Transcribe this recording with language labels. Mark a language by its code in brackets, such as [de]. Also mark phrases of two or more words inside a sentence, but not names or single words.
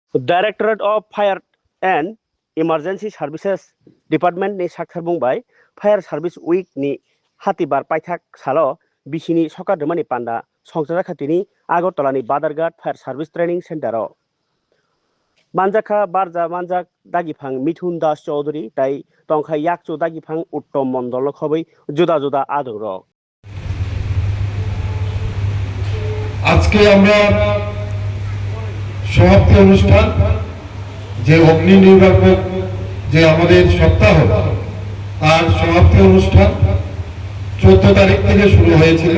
[trp] डाइरेक्टरेट अफ फायर एंड इमारजेंसी सार्भिसेस डिपार्टमेंट नि साक्षर बुंबाय [en] fire service week [trp] नि हातिबार पाइथाक सालो बिसिनी सकादमानि पान्डा संसार खातिनि आगरतलानि बादारघाट फायर सार्भिस ट्रेनिंग सेंटाराव मानजाखा बारजा मानजाक दागिफां मिथुन दास चौधरी ताई तंखा याकचो दागिफां उत्तम मंडल खबै जुदा जुदा आदर [bn] আজকে আমরা সমাপ্তি অনুষ্ঠান যে অগ্নি নির্বাপক যে আমাদের সপ্তাহ তার সমাপ্তি অনুষ্ঠান 14 তারিখ থেকে শুরু হয়েছিল।